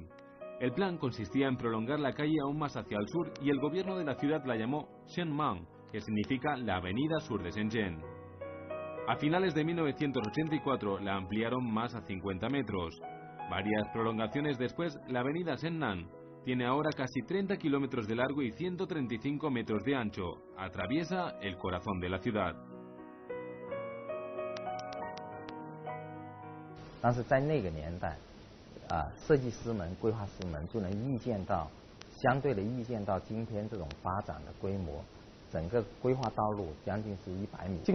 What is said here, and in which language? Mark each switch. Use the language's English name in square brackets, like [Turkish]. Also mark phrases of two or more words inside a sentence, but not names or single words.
[Spanish] El plan consistía en prolongar la calle aún más hacia el sur y el gobierno de la ciudad la llamó Shenmang, que significa la avenida sur de Shenzhen. A finales de 1984 la ampliaron más a 50 metros. Varias prolongaciones después, la avenida Shennan tiene ahora casi 30 kilómetros de largo y 135 metros de ancho. Atraviesa el corazón de la ciudad. [Chinese] 但是在那个年代，设计师们、规划师们就能预见到，相对的预见到今天这种发展的规模，整个规划道路将近是100米。